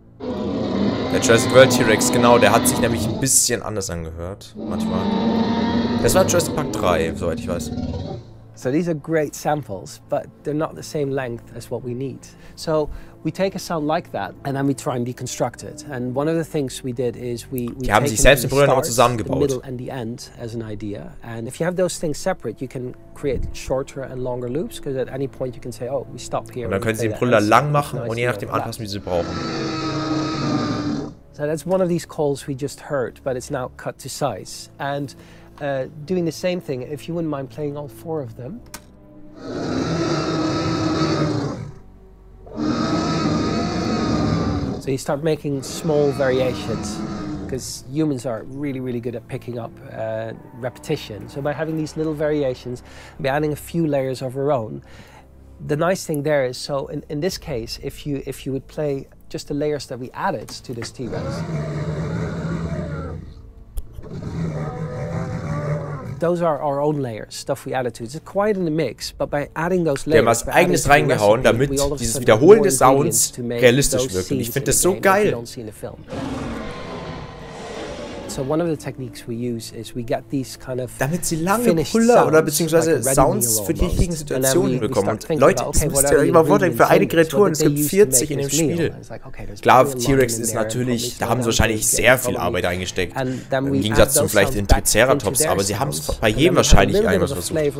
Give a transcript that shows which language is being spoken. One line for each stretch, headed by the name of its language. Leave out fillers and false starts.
German: Der Jurassic World T-Rex, genau, der hat sich nämlich ein bisschen anders angehört, manchmal. Das war Jurassic Park 3, soweit ich weiß.
English: So these are great samples, but they're not the same length as what we need. So we take a sound like that and then we try and deconstruct it. And one of the things we did is we
German: haben sich selbst die Brille nochmal zusammengebaut.
English: The middle and the end as an idea. And if you have those things separate, you can create shorter and longer loops, because at any point you can say, oh, we stop here.
German: Und dann können Sie den Brille lang machen und je nachdem anpassen, wie Sie brauchen.
English: So that's one of these calls we just heard, but it's now cut to size. And doing the same thing, if you wouldn't mind playing all 4 of them. So you start making small variations, because humans are really, really good at picking up repetition. So by having these little variations, by adding a few layers of our own, the nice thing there is, so in this case, if you would play just the layers that we added to this T-Rex, those are our own layers, stuff we added to it. It's quite in the mix, but by adding those layers,
German: wir haben was Eigenes reingehauen, damit dieses Wiederholen des Sounds realistisch wirkt. Und ich finde das so geil.
English: So one of the techniques we use is we get these kind of
German: damit sie lange Brüller oder beziehungsweise Sounds für die richtigen Situationen bekommen. Und Leute, das müsst ihr euch immer vorstellen, für eine Kreatur, und es gibt 40 in dem Spiel. Klar, T-Rex ist natürlich, da haben sie wahrscheinlich sehr viel Arbeit eingesteckt, im Gegensatz zum vielleicht in Triceratops, aber sie haben es bei jedem wahrscheinlich einmal versucht.